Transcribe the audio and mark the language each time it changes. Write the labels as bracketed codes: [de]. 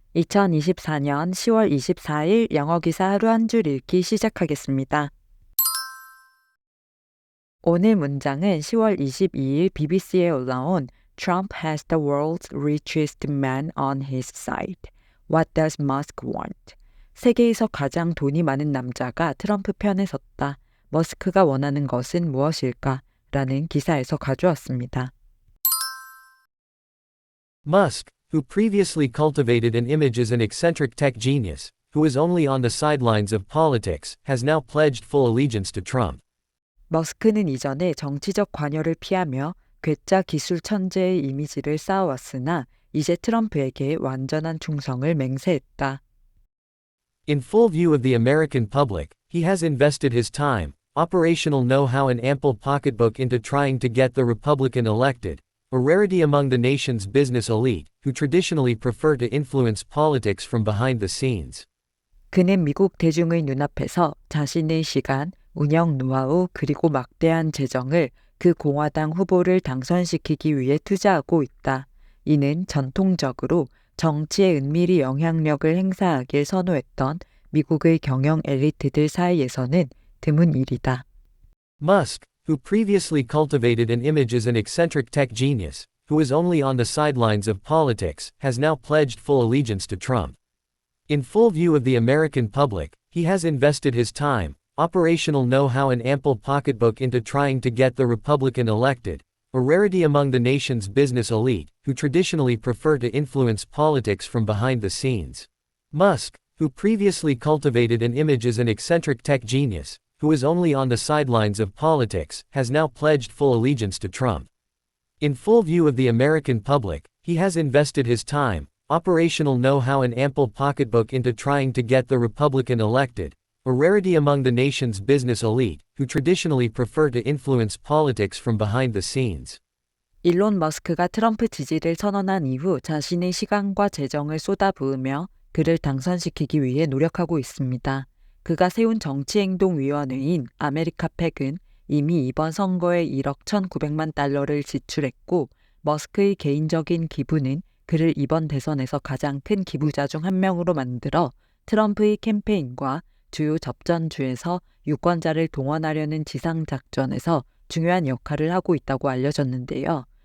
[ko] 2024년 10월 24일 영어 기사 하루 한 줄 읽기 시작하겠습니다. 오늘 문장은 10월 22일 BBC에 올라온 [en] Trump has the world's richest man on his side. What does Musk want? [ko] 세계에서 가장 돈이 많은 남자가 트럼프 편에 섰다. 머스크가 원하는 것은 무엇일까? 라는 기사에서 가져왔습니다. [en] Musk, who previously cultivated an image as an eccentric tech genius, who was only on the sidelines of politics, has now pledged full allegiance to Trump. [ko] 머스크는 이전에 정치적 관여를 피하며 괴짜 기술 천재의 이미지를 쌓아왔으나 이제 트럼프에게 완전한 충성을 맹세했다. [en] In full view of the American public, he has invested his time, operational know-how and ample pocketbook into trying to get the Republican elected, a rarity among the nation's business elite, who traditionally prefer to influence politics from behind the scenes. [ko] 그는 미국 대중의 눈앞에서 자신의 시간, 운영 노하우 그리고 막대한 재정을 그 공화당 후보를 당선시키기 위해 투자하고 있다. 이는 전통적으로 정치에 은밀히 영향력을 행사하길 선호했던 미국의 경영 엘리트들 사이에서는 드문 일이다. [en] Musk, who previously cultivated an image as an eccentric tech genius, who was only on the sidelines of politics, has now pledged full allegiance to Trump. In full view of the American public, he has invested his time, operational know-how and ample pocketbook into trying to get the Republican elected, a rarity among the nation's business elite, who traditionally prefer to influence politics from behind the scenes. Musk, who previously cultivated an image as an eccentric tech genius, who was only on the sidelines of politics, has now pledged full allegiance to Trump. In full view of the American public, he has invested his time, operational know-how and ample pocketbook into trying to get the Republican elected, a rarity among the nation's business elite, who traditionally prefer to influence politics from behind the scenes. [ko] 일론 머스크가 트럼프 지지를 선언한 이후 자신의 시간과 재정을 쏟아부으며 그를 당선시키기 위해 노력하고 있습니다. 그가 세운 정치행동위원회인 아메리카팩은 이미 이번 선거에 1억 1,900만 달러를 지출했고 머스크의 개인적인 기부는 그를 이번 대선에서 가장 큰 기부자 중 한 명으로 만들어 트럼프의 캠페인과 주요 접전주에서 유권자를 동원하려는 지상작전에서 중요한 역할을 하고 있다고 알려졌는데요.